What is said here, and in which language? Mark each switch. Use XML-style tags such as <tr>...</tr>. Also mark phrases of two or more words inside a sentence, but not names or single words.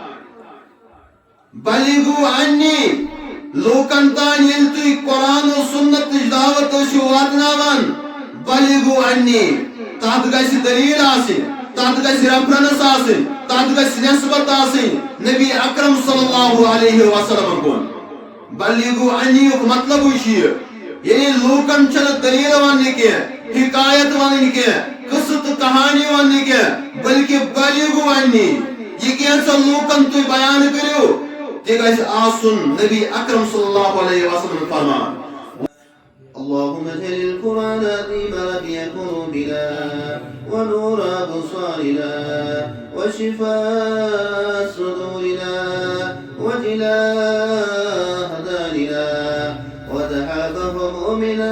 <ar>بلغوا عنی</ar> <ks>لوکن تانۍ ییٚلہِ تُہۍ قرآن و سنتٕچ دعوت ٲسِو واتناوان</ks> <ar>بلغوا عنی</ar> <ks>تتھ گژھِ دلیٖل آسٕنۍ تتھ گژھِ ریفرنس آسٕنۍ تتھ گژھِ نسبت آسٕنۍ نبی اکرم</ks> <ar>صلی اللہ علیہ وسلم</ar> <ks>کُن</ks> <ar>بلغوا عنی</ar> <ks>یُک مطلب چھُ یہِ یعنی لوکن چھنہ دلیل وننہ کی حکایت وننہ کی قصہ تو کہانی وننہ کی بلکہ بلغوا عنی یہ کینژن لوکن تُہۍ بیان کٔرِو تہِ گژھِ آسُن نبی اکرم</ks> <ar>صلی اللہ علیہ وسلم</ar> <ks>فرمان</ks> <ar>اللهم اجعل القرآن العظيم ربيع قلوبنا ونور أبصارنا وشفاء صدورنا وجلاء أبداننا وتحافظ همومنا</ar>